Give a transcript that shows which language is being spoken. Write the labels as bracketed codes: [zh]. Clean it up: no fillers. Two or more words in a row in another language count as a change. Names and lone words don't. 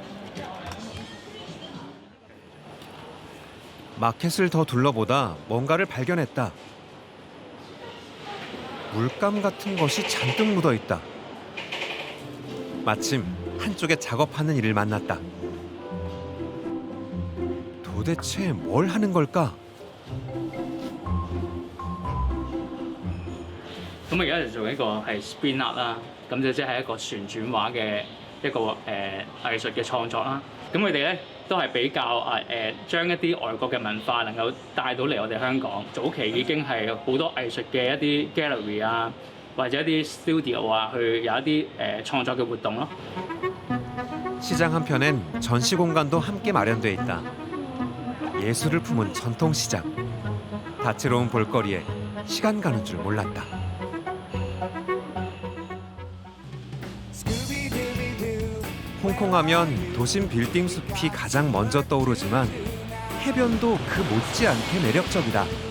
[ko] 마켓을 더 둘러보다 뭔가를 발견했다. 물감 같은 것이 잔뜩 묻어 있다. 마침 한쪽에 작업하는 이를 만났다. 도대체 뭘 하는 걸까? [yue] 咁而家就做一個係 [en] spin art [yue] 啦，咁就即係一個旋轉畫嘅一個藝術嘅創作啦。咁佢哋咧都係比較將一啲外國嘅文化能夠帶到嚟我哋香港。早期已經係好多藝術嘅一啲 gallery 啊，或者一啲 studio 啊，去有一啲創作嘅活動咯。 [ko] 시장 한편엔 전시 공간도 함께 마련돼 있다. 예술을 품은 전통시장. 다채로운 볼거리에 시간 가는 줄 몰랐다. 홍콩 하면 도심 빌딩 숲이 가장 먼저 떠오르지만 해변도 그 못지않게 매력적이다.